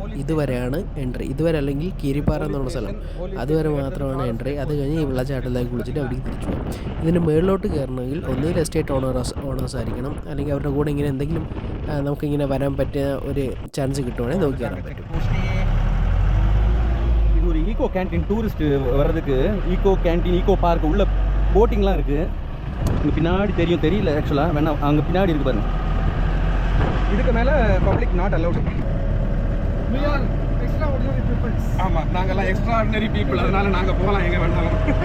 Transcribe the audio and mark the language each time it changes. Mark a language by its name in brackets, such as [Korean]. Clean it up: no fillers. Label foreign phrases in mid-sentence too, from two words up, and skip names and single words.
[Malayalam] ഇതുവരെയാണ് എൻട്രി. ഇതുവരെ അല്ലെങ്കിൽ കീരിപ്പാറ എന്നുള്ള സ്ഥലം, അതുവരെ മാത്രമാണ് എൻട്രി. അത് കഴിഞ്ഞ് ഈ വെള്ളച്ചാട്ടത്തിലേക്ക് കുളിച്ചിട്ട് അവിടേക്ക് തിരിച്ചു പോകും. ഇതിന് മുകളിലോട്ട് കയറണമെങ്കിൽ ഒന്നുകിൽ [English] estate owners [Malayalam] ആയിരിക്കണം, അല്ലെങ്കിൽ അവരുടെ കൂടെ ഇങ്ങനെ എന്തെങ്കിലും നമുക്കിങ്ങനെ വരാൻ പറ്റിയ ഒരു ചാൻസ് കിട്ടുവാണെങ്കിൽ നമുക്ക് കയറാൻ പറ്റും. [Tamil] இது ஒரு [English] eco canteen, [Tamil] டூரிஸ்ட் வர்றதுக்கு [English] eco canteen, eco park [Tamil] உள்ள போட்டிங்லாம் இருக்குது. இங்கே பின்னாடி தெரியல ஆக்சுவலாக, வேணா அங்கே பின்னாடி இருக்குது பாருங்க. இதுக்கு மேலே [English] public not allowed. [Tamil] ஆமாம், நாங்கள்லாம் [English] extraordinary people, [Tamil] அதனால நாங்கள் போகலாம் எங்கே வேணாலும்.